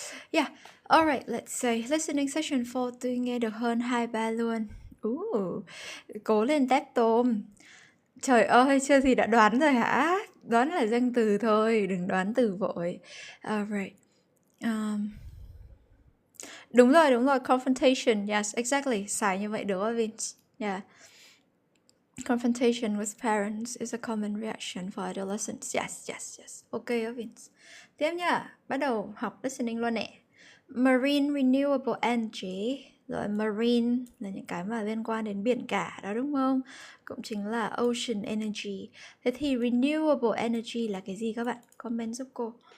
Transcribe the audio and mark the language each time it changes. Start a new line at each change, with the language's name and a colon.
English: Yeah, alright, let's say listening session 4
Vietnamese: tôi nghe được hơn 2-3 luôn. Cố lên tép tôm. Trời ơi, chưa gì đã đoán rồi hả? Đoán là danh từ thôi, đừng đoán từ vội.
English: Alright.
Vietnamese: Đúng rồi,
English: confrontation, yes, exactly.
Vietnamese: Xài như vậy được không, Vince?
English: Yeah. Confrontation with parents is a common reaction for adolescents. Yes. Ok, Vince.
Vietnamese: Tiếp nha, bắt đầu học listening luôn nè.
English: Marine renewable energy.
Vietnamese: Rồi marine là những cái mà liên quan đến biển cả đó, đúng không? Cũng chính là ocean energy. Thế thì renewable energy là cái gì các bạn? Comment giúp cô.